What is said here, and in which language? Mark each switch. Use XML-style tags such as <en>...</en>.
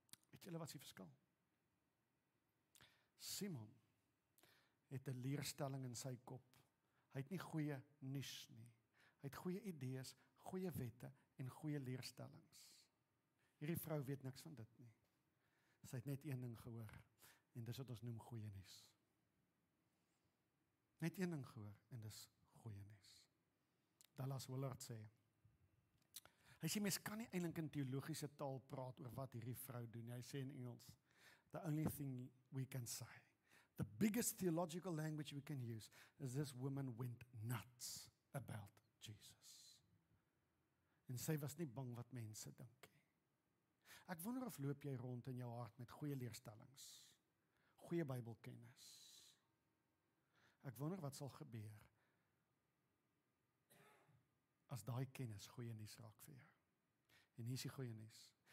<af>Weet julle wat is die verskil? Simon het 'n leerstelling in sy kop. Hy het nie goeie nuus nie. Hy het goeie idees, goeie wette en goeie leerstellings. Hierdie vrou weet niks van dit nie. Sy het net een ding gehoor, en dis wat ons noem goeie nuus. Net een ding gehoor, en dis goeie nuus. Dallas Willard sê, hy sê, mens kan nie eintlik in teologiese taal praat oor wat hierdie vrou doen. Hy sê in Engels,</af> <en>the only thing we can say, the biggest theological language we can use, is this woman went nuts about Jesus.</en> <af>En sy was nie bang wat mense dink nie. Ek wonder of loop jy rond in jou hart met goeie leerstellings, goeie Bybelkennis. Ek wonder wat sal gebeur as daai kennis goeie nuus raak vir jou. En hier is die goeie nuus.</af>